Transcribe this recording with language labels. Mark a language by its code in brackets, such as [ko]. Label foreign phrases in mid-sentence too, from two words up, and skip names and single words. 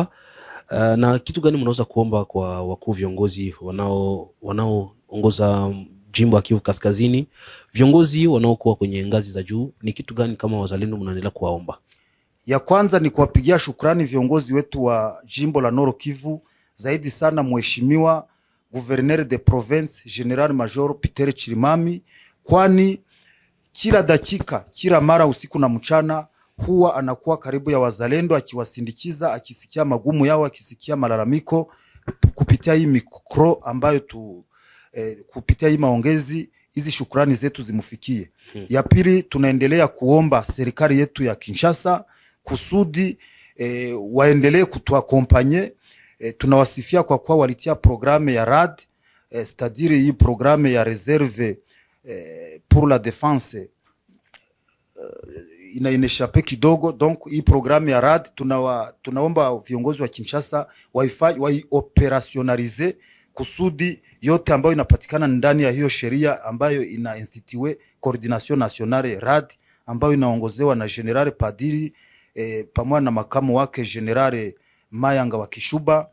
[sw] Na kitu gani mnaweza kuomba kwa wakuu viongozi wanaoongoza jimbo ya Kivu Kaskazini, viongozi wanaokuwa kwenye ngazi za juu, ni kitu gani kama wazalendo mnaendelea kuwaomba? Ya kwanza ni kuwapigia shukrani viongozi wetu wa jimbo la Nord Kivu, zaidi sana mheshimiwa [fr] gouverneur de province [sw] General Major Peter Chirimami, kwani kila dakika, kila mara, usiku na mchana, huwa anakuwa karibu ya wazalendo akiwasindikiza, akisikia magumu yao, akisikia malalamiko kupitia hii mikro ambayo kupitia hii maongezi. Hizi shukrani zetu zimufikie. Ya pili, tunaendelea kuomba serikali yetu ya Kinshasa kusudi waendelee kutuakompanye. Tunawasifia kwa kuwa walitia programe ya RAD, c'est-à-dire hii programe ya [fr] reserve pour la défense [sw] inaeneshape kidogo. Donc hii programu ya RAD tunaomba viongozi wa Kinshasa operationalize kusudi yote ambayo inapatikana ndani ya hiyo sheria ambayo ina institue [fr] coordination nationale [sw] RAD ambayo inaongozewa na General Padiri pamoja na makamu wake General Mayanga wa Kishuba.